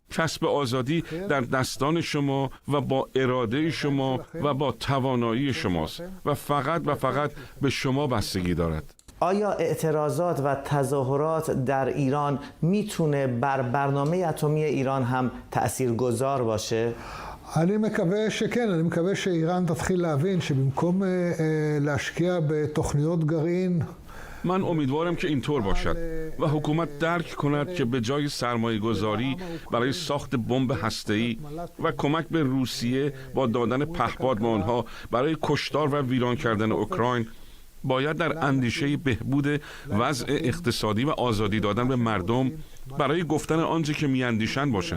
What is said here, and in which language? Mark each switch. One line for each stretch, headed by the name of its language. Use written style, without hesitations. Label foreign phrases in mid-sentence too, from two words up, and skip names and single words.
Persian: کسب آزادی در دستان شما و با اراده شما و با توانایی شماست و فقط به شما بستگی دارد. آیا اعتراضات و تظاهرات در ایران میتونه بر برنامه اتمی ایران هم تأثیرگذار باشه؟
Hebrew: אני מקווה שכן, אני מקווה שאיראן תתחיל להבין שבמקום להשקיע בתוכניות גרעין
Persian: من امیدوارم که اینطور باشد و حکومت درک کند که به جای سرمایه گذاری برای ساخت بمب هسته‌ای و کمک به روسیه با دادن پهپاد به آنها برای کشتار و ویران کردن اوکراین، باید در اندیشه بهبود وضع اقتصادی و آزادی دادن به مردم برای گفتن آنچه که میاندیشند باشند.